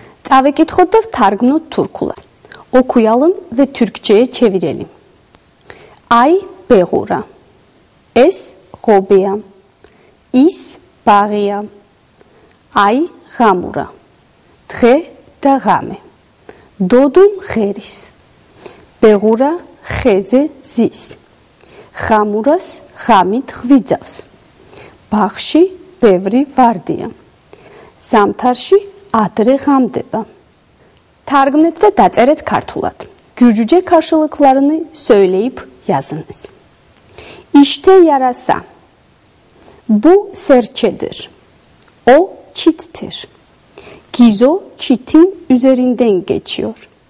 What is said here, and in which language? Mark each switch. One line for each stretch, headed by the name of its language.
Georgian: Წავიკითხოთ და ვთარგმნოთ თურქულად.
Turkish: Okuyalım ve Türkçe'ye çevirelim.
Georgian: Ay beğura. Es ღობეა. Is ბაღია. Ay ღამურა. დღე და ღამე. დოდო მღერის. beğura ხეზე ზის. ღამურას ღამით ღვიძავს. ბაღში ბევრი ვარდია. ზამთარში adre ღამდება. Targımnet ve dațeret kartulat.
Turkish: Gürcüce karşılıklarını söyleyip yazınız. İşte yarasa. Bu serçedir. O çittir. Gizo çitin üzerinden geçiyor.